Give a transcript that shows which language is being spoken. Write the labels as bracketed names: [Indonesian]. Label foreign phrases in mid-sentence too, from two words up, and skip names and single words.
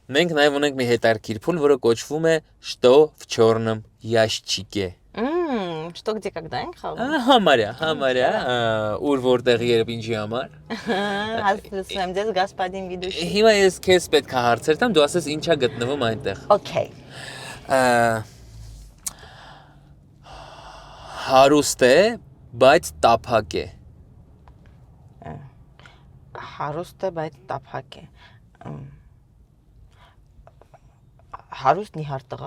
[Armenian] Մենք նաև ունենք մի հետարքիր փուլ, որը կոչվում է «Что в черном ящике»։ Что где когда ենք խաղում։ Համարյա, ուր որտեղ երբ ինչի համար։ Հասցրեմ ձեզ [Russian] господин ведущий։ [Armenian] Հիմա ես քեզ պետք է հարցեր տամ, դու ասես ինչա գտնվում այնտեղ։ Okay։ Հարուստ է, բայց տափակ է։ Հարուստ է, բայց տափակ է։ Հարուստ նիհար տղա։